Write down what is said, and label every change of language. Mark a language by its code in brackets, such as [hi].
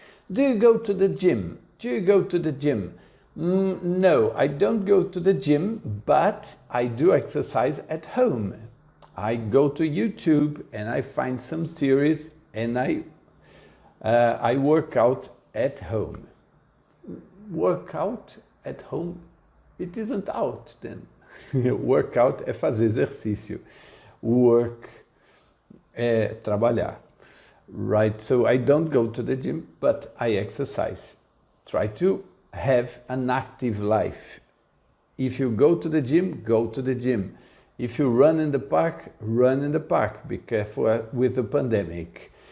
[en] Do you go to the gym? Do you go to the gym? No, I don't go to the gym, but I do exercise at home. I go to YouTube and I find some series and I work out at home. Work out at home? It isn't out then. [pt] Workout é fazer exercício. Work é trabalhar. [en] Right, so I don't go to the gym, but I exercise. Try to have an active life. If you go to the gym, go to the gym. If you run in the park, run in the park. Be careful with the pandemic.